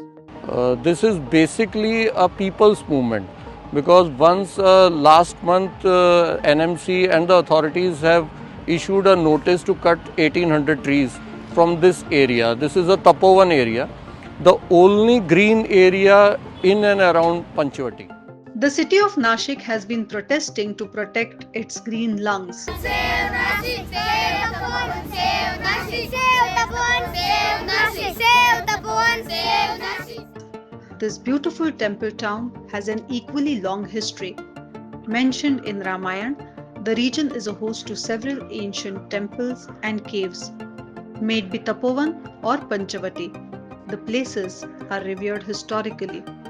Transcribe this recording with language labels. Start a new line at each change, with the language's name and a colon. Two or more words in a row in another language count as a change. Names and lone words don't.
English: This is basically a people's movement because once last month NMC and the authorities have issued a notice to cut 1800 trees from this area. This is a Tapovan area, the only green area in and around Panchavati. The city of Nashik has been protesting to protect its green lungs. Save Nashik! Save Tapovan! Save Nashik! Save Tapovan! Save Nashik! Save Tapovan! Save Nashik! This beautiful temple town has an equally long history. Mentioned in Ramayana, the region is a host to several ancient temples and caves. May it be Tapovan or Panchavati, the places are revered historically.